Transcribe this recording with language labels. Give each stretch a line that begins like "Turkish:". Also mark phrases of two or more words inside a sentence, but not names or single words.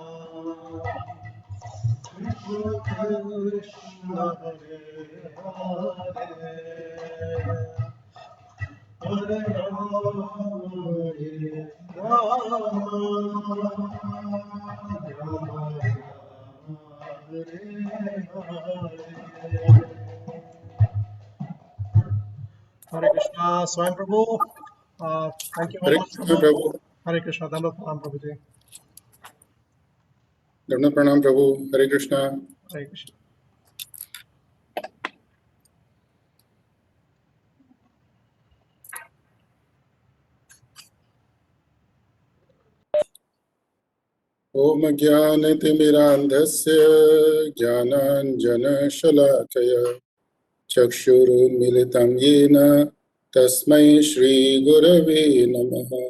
English: Krishna Hare Hare, Hare Krishna, Swami Prabhu. Thank you very
Sanskrit: हरे
English: much,
Sanskrit: कृष्ण
English: Prabhu.
Hindi: प्रभु।
English: Hare Krishna,
Hindi: धम्म प्रणाम प्रभु जी. दंड प्रणाम प्रभु। हरे कृष्णा।
English: Hare Krishna.
Sanskrit: ओम ज्ञानतिमिरान्धस्य ज्ञानाञ्जनशलाकया चक्षुरुन्मिलितं येन तस्मै श्रीगुरवे नमः।